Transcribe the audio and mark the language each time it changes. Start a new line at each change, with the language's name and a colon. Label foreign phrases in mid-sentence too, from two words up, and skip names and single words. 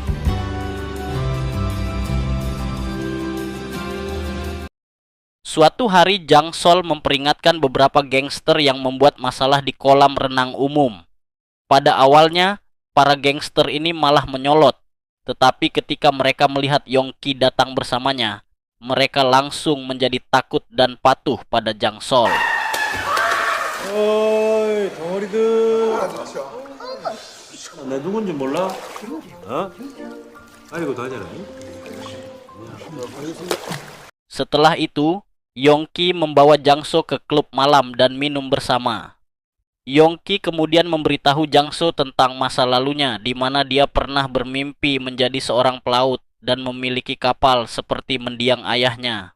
Indonesian: Suatu hari Jangsol memperingatkan beberapa gangster yang membuat masalah di kolam renang umum. Pada awalnya, para gangster ini malah menyolot, tetapi ketika mereka melihat Yongki datang bersamanya, mereka langsung menjadi takut dan patuh pada Jangsol.
Korean: 어이 덩어리들. 내 누군지 몰라? 어? 알고 다녀라.
Indonesian: Setelah itu, Yongki membawa Jangso ke klub malam dan minum bersama. Yongki kemudian memberitahu Jangso tentang masa lalunya, di mana dia pernah bermimpi menjadi seorang pelaut dan memiliki kapal seperti mendiang ayahnya.